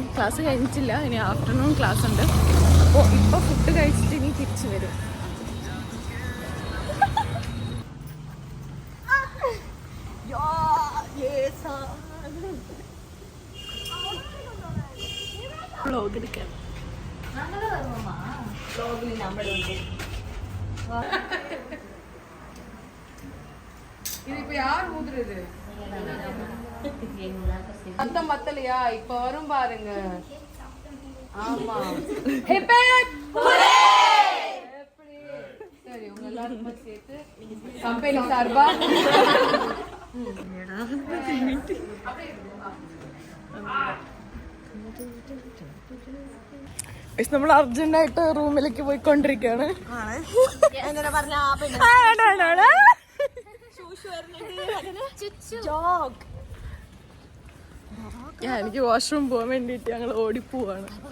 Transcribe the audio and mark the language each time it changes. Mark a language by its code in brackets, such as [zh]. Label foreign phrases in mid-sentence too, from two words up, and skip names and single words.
[ml] ക്ലാസ് കഴിഞ്ഞിട്ടില്ല, ഇനി [en] afternoon class [ml] ഉണ്ട്. അപ്പോൾ ഇപ്പോൾ ഫുഡ് കഴിച്ചിട്ട് ഇനി തിരിച്ചു വരും. വ്ലോഗ് എടുക്കാൻ [ta] இது இப்ப யார் ஊதுறது? அந்த மத்தலையா இப்ப வரும் பாருங்க. ஆமா சரி, உங்க எல்லாரும் சேர்த்து கம்பெனி சார்பா [ml] നമ്മൾ അർജന്റായിട്ട് റൂമിലേക്ക് പോയിക്കൊണ്ടിരിക്കുകയാണ്. എനിക്ക് വാഷ്റൂം പോകാൻ വേണ്ടിട്ട് ഞങ്ങൾ ഓടിപ്പോവാണ്.